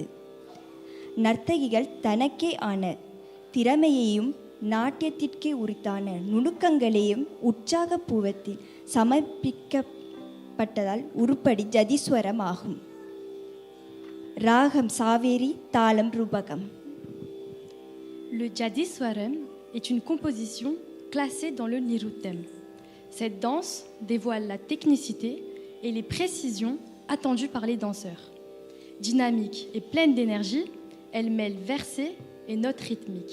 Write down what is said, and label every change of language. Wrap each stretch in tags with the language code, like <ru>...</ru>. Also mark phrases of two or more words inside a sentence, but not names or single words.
<ta>நர்த்தகிகள் தனக்கே ஆன திறமையையும் நாட்டியத்திற்கே உரித்தான நுணுக்கங்களையும் உற்சாகபூர்வத்தில் சமர்ப்பிக்கப்பட்டதால் உருப்படி ஜதிஸ்வரம் ஆகும். ராகம் சாவேரி, தாளம் ரூபகம்.</ta> <fr>Le Jadiswaram est une composition classée dans le Niruttam. Cette danse dévoile la technicité et les précisions attendues par les danseurs. Dynamique et pleine d'énergie, elle mêle versets et notes rythmiques.</fr>